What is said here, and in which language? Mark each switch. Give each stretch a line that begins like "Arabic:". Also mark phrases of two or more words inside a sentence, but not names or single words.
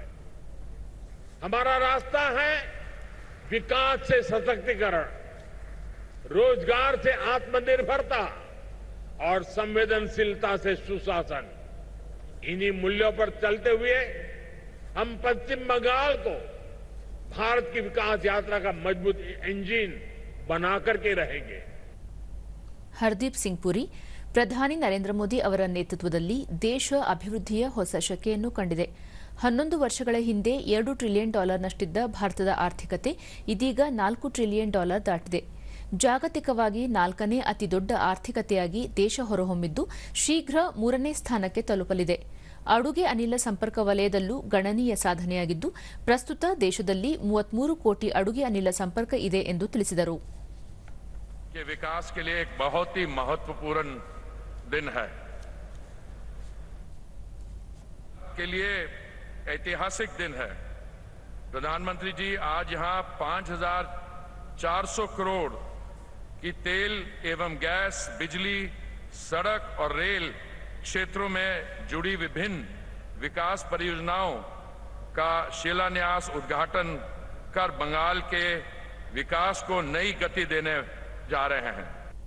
Hindi: हमारा रास्ता है विकास से सशक्तिकरण, रोजगार से आत्मनिर्भरता और संवेदनशीलता से सुशासन। इन्हीं मूल्यों पर चलते हुए हम पश्चिम बंगाल को भारत की विकास यात्रा का मजबूत इंजन बनाकर के रहेंगे.
Kannada: ಹರ್ದೀಪ್ ಸಿಂಗ್ ಪುರಿ, ಪ್ರಧಾನಿ ನರೇಂದ್ರ ಮೋದಿ ಅವರ ನೇತೃತ್ವದಲ್ಲಿ ದೇಶ ಅಭಿವೃದ್ಧಿಯ ಹೊಸ ಶಕೆಯನ್ನು ಕಂಡಿದೆ. 11 ವರ್ಷಗಳ ಹಿಂದೆ $2 ಟ್ರಿಲಿಯನ್ ನಷ್ಟಿದ್ದ ಭಾರತದ ಆರ್ಥಿಕತೆ ಇದೀಗ $4 ಟ್ರಿಲಿಯನ್ ದಾಟಿದೆ. ಜಾಗತಿಕವಾಗಿ 4ನೇ ಅತಿದೊಡ್ಡ ಆರ್ಥಿಕತೆಯಾಗಿ ದೇಶ ಹೊರಹೊಮ್ಮಿದ್ದು ಶೀಘ್ರ 3ನೇ ಸ್ಥಾನಕ್ಕೆ ತಲುಪಲಿದೆ. ಅಡುಗೆ ಅನಿಲ ಸಂಪರ್ಕ ವಲಯದಲ್ಲೂ ಗಣನೀಯ ಸಾಧನೆಯಾಗಿದ್ದು ಪ್ರಸ್ತುತ ದೇಶದಲ್ಲಿ 33 ಕೋಟಿ ಅಡುಗೆ ಅನಿಲ ಸಂಪರ್ಕ ಇದೆ ಎಂದು ತಿಳಿಸಿದರು.
Hindi: के विकास के लिए एक बहुत ही महत्वपूर्ण दिन है, के लिए ऐतिहासिक दिन है। प्रधानमंत्री जी आज यहां 5,400 करोड़ की तेल एवं गैस, बिजली, सड़क और रेल क्षेत्रों में जुड़ी विभिन्न विकास परियोजनाओं का शिलान्यास, उद्घाटन कर बंगाल के विकास को नई गति देने जा रहे हैं।